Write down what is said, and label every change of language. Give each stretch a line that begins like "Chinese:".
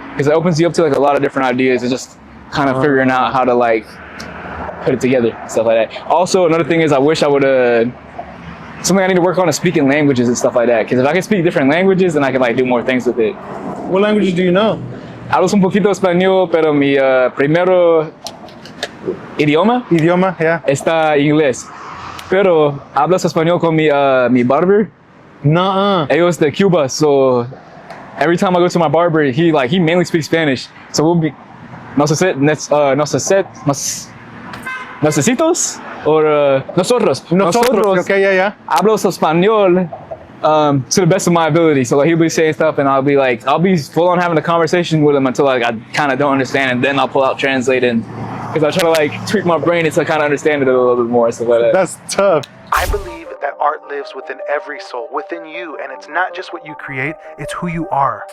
English: Because it opens you up to like a lot of different ideas. It's just kind of figuring out how to like put it together, stuff like that. Also, another thing is I wish I would something I need to work on is speaking languages and stuff like that. Because if I can speak different languages, then I can like do more things with it. What languages do you know?
Spanish: Hablo un poquito español, pero mi primero idioma
English: yeah.
Spanish: está inglés. Pero hablas español con mi barber.
English: Nuh-uh. It was the Cuba, so every time I go to my barber, he mainly speaks Spanish. So we'll be necesitos or nosotros. Okay, yeah.
Spanish: Hablo español
English: to the best of my ability. So like he'll be saying stuff, and I'll be full on having a conversation with him until like I kind of don't understand, and then I'll pull out translate and because I try to like tweak my brain to kind of understand it a little bit more, stuff like that. That's tough. I believe that art lives within every soul, within you, and it's not just what you create, it's who you are.